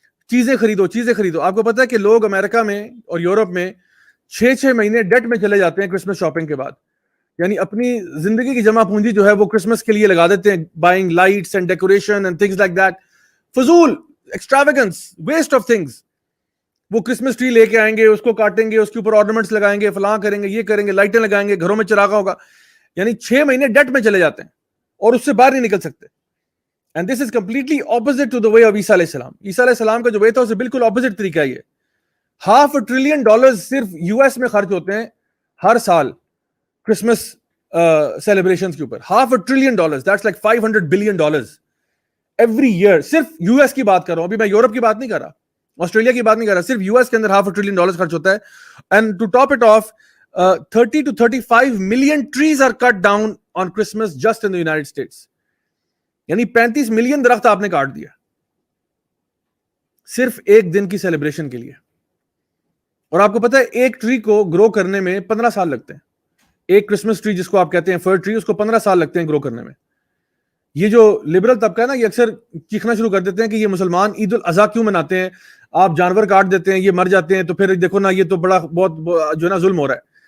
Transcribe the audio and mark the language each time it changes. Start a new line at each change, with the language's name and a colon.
Urdu: چیزیں خریدو. آپ کو پتا ہے کہ لوگ امریکہ میں اور یورپ میں 6 مہینے ڈیٹ میں چلے جاتے ہیں کرسمس شاپنگ کے بعد, یعنی اپنی زندگی کی جمع پونجی جو ہے وہ کرسمس کے لیے لگا دیتے ہیں,
English: Buying lights and decoration and things like that.
Urdu: فضول,
English: Extravagance, waste of things.
Urdu: وہ کرسمس ٹری لے کے آئیں گے, اس کو کاٹیں گے, اس کے اوپر آرنامنٹس لگائیں گے, فلاں کریں گے, یہ کریں گے, لائٹیں لگائیں گے, گھروں میں چراغا ہوگا. یعنی 6 مہینے ڈیٹ میں چلے جاتے ہیں اور اس سے باہر نہیں نکل سکتے.
English: And this is completely opposite to the way of عیسیٰ علیہ السلام.
Urdu: عیسیٰ علیہ السلام کا جو وے تھا اسے بالکل اپوزٹ طریقہ ہے. $500 billion صرف US میں خرچ ہوتے ہیں ہر سال کرسمس سیلیبریشنز کے اوپر.
English: $500 billion, that's like $500 billion every year.
Urdu: صرف US کی بات کر رہا ہوں, ابھی میں یورپ کی بات نہیں کر رہا, آسٹریلیا کی بات نہیں کر رہا, صرف US کے اندر $500 billion خرچ ہوتا ہے.
English: And to top it off, 30 to 35 million trees are cut down on Christmas just in the United States.
Urdu: یعنی 35 ملین درخت آپ نے کاٹ دیا صرف ایک دن کی سیلیبریشن کے لیے. اور آپ کو پتا ہے ایک ٹری کو گرو کرنے میں 15 سال لگتے ہیں. ایک کرسمس ٹری جس کو آپ کہتے ہیں فر ٹری, اس کو 15 سال لگتے ہیں گرو کرنے میں. یہ جو لبرل طبقہ ہے نا, یہ اکثر چیخنا شروع کر دیتے ہیں کہ یہ مسلمان عید الاضحیٰ کیوں مناتے ہیں, آپ جانور کاٹ دیتے ہیں, یہ مر جاتے ہیں, تو پھر دیکھو نا یہ تو بڑا بہت جو ہے نا ظلم ہو رہا ہے.